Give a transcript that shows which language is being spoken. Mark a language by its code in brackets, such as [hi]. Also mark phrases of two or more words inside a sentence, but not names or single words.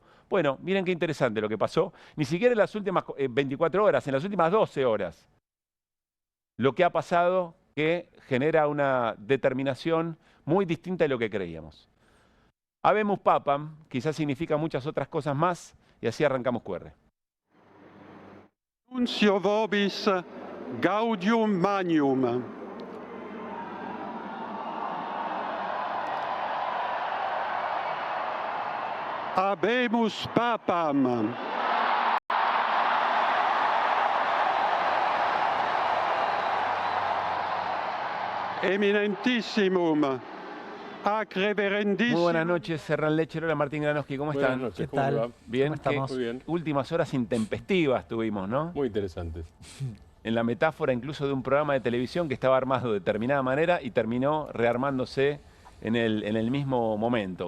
[es] Bueno, miren qué interesante lo que pasó. Ni siquiera en las últimas 24 horas, en las últimas 12 horas. Lo que ha pasado que genera una determinación muy distinta de lo que creíamos. [la] Habemus Papam, [es] quizás significa muchas otras cosas más, y así arrancamos QR. [la] Nuncio vobis gaudium magnum. Habemus Papam. Eminentissimum. [es] Muy buenas noches, Serran Lecher, hola Martín Granowski, ¿cómo están? Buenas noches, ¿Qué tal? ¿cómo va? Bien, ¿Cómo estamos? Muy bien, últimas horas intempestivas tuvimos, ¿no? muy interesantes. En la metáfora incluso de un programa de televisión que estaba armado de determinada manera y terminó rearmándose en el mismo momento.